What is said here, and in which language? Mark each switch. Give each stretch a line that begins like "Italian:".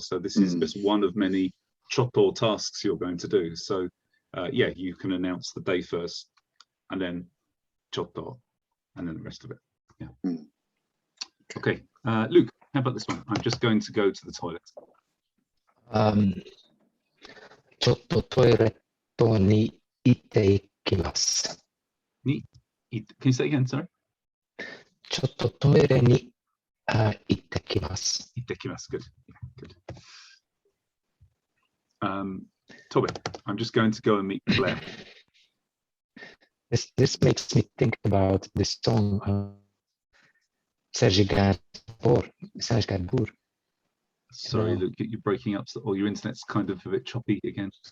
English: So this is just one of many chotto tasks you're going to do. So you can announce the day first, and then chotto, and then the rest of it. Yeah. Okay, Luke, how about this one? I'm just going to go to the toilet.
Japanese: ちょっとトイレットに行っていきます。
English: Can you say again, sorry?
Japanese: ちょっとトイレに行ってきます。行ってきます.
English: Good. Tobe, I'm just going to go and meet Blair. This makes me think about the song Serge Gainsbourg. Sorry, Luke, you're breaking up, or your internet's kind of a bit choppy again.